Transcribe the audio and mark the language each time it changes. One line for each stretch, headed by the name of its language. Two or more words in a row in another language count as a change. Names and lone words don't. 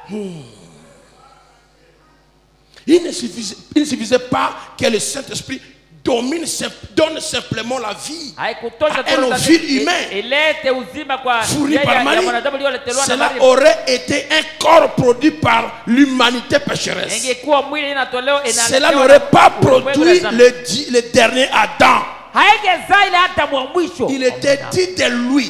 French: Il ne suffisait pas que le Saint-Esprit donne simplement la vie
Swahili: haikutosha
French: à un fil humain
Swahili: ilete uzima kwa
French: fourni
Swahili: yeye
French: par
Swahili: ya
French: Marie.
Swahili: mwanadamu aliyoletelewa na
French: Cela
Swahili: Maria.
French: aurait été un corps produit par l'humanité pécheresse.
Swahili: Ingekuwa mwili inatolewa
French: Cela n'aurait pas produit le dernier Adam.
Swahili: haingezaa ile Adamu wa mwisho.
French: Il était dit de lui,